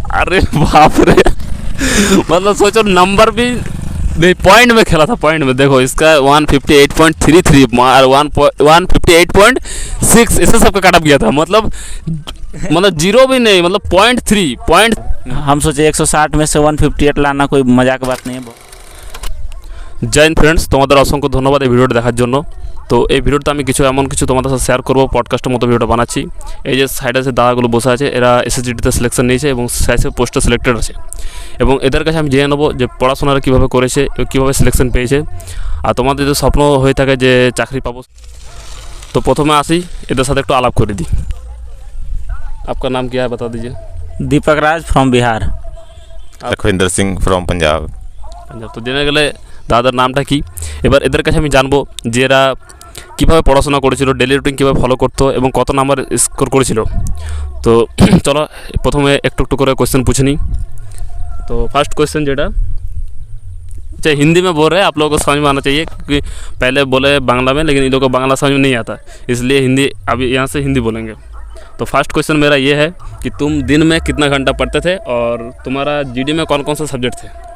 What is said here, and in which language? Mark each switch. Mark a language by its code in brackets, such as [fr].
[hi] अरे बाप रे मतलब सोचो नंबर भी नहीं, पॉइंट में खेला था, पॉइंट में। देखो इसका 158.33 और 158.6 इससे सबका कट ऑफ गया था। मतलब जीरो भी नहीं, मतलब 0.3 पॉइंट। हम सोचे 160 में से 158 लाना कोई मजाक की बात नहीं है। [bn] জয় হিন্দ ফ্রেন্ডস, তোমাদের অসংখ্য ধন্যবাদ এই ভিডিওটা দেখার জন্য। তো এই ভিডিওতে আমি এমন কিছু তোমাদের সাথে শেয়ার করবো, পডকাস্টের মতো ভিডিওটা বানাচ্ছি। এই যে সাইডে যে দাদাগুলো বসে আছে, এরা এসএসজিডিতে সিলেকশন নিয়েছে এবং সাইসে পোস্টে সিলেক্টেড আছে, এবং এদের কাছে আমি জেনে নেবো যে পড়াশোনাটা কীভাবে করেছে, কীভাবে সিলেকশন পেয়েছে। আর তোমাদের যদি স্বপ্ন হয়ে থাকে যে চাকরি পাবো, তো প্রথমে আসি এদের সাথে একটু আলাপ করে দিই। [hi] आपका नाम क्या है बता दीजिए। दीपक राज फ्रॉम बिहार। लखविंदर सिंह फ्रॉम पंजाब। [bn] তো জেনে গেলে দাদার নামটা কি। এবার এদের কাছে আমি জানবো যে এরা কীভাবে পড়াশোনা করেছিল, ডেলি রুটিন কীভাবে ফলো করতো এবং কত নাম্বার স্কোর করেছিল। তো চলো প্রথমে একটু একটু করে [hi] क्वेश्चन पूछ [bn] নিই। [hi] तो फर्स्ट क्वेश्चन जेटा चाहे हिंदी में बोल रहे हैं, आप लोगों को समझ में आना चाहिए, क्योंकि पहले बोले बांग्ला में, लेकिन इन लोगों को बांग्ला समझ में नहीं आता, इसलिए हिंदी अभी यहाँ से हिंदी बोलेंगे। तो फर्स्ट क्वेश्चन मेरा ये है कि तुम दिन में कितना घंटा पढ़ते थे और तुम्हारा जीडी में कौन कौन से सब्जेक्ट थे?